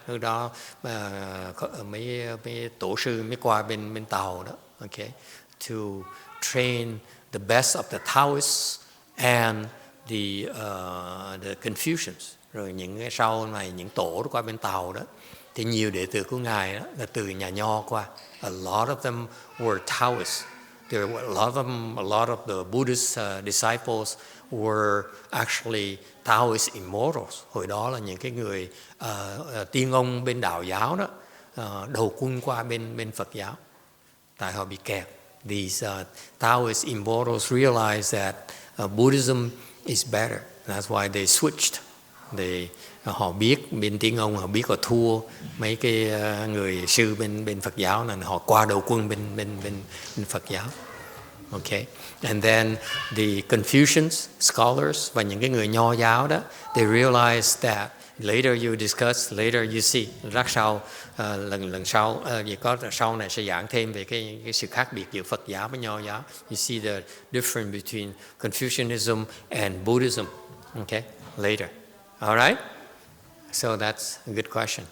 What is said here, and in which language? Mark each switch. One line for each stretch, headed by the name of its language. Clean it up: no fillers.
Vietnamese: Lúc đó mấy tổ sư mới qua bên Tàu đó.
English: Okay, to train the best of the Taoists and the Confucians.
Vietnamese: Rồi những sau này những tổ đó qua bên Tàu đó thì nhiều đệ tử của ngài đó là từ nhà Nho qua.
English: A lot of them were Taoists. There were a lot of the Buddhist disciples were actually Taoist immortals.
Vietnamese: Hồi đó là những cái người tiên ông bên đạo giáo đó đầu quân qua bên Phật giáo. Tại họ bị kẹt.
English: These Taoist immortals realized that Buddhism is better. That's why they switched.
Vietnamese: Họ biết bên tiếng ông, họ biết họ thua mấy cái người sư bên Phật giáo, nên họ qua đầu quân bên Phật giáo.
English: Okay, and then the Confucians scholars
Vietnamese: và những cái người Nho giáo đó,
English: they realized that later you discuss, later you see.
Vietnamese: Rất sau lần sau sau này sẽ giảng thêm về cái sự khác biệt giữa Phật giáo với Nho giáo.
English: You see the difference between Confucianism and Buddhism. Okay, later. All right. So that's a good question.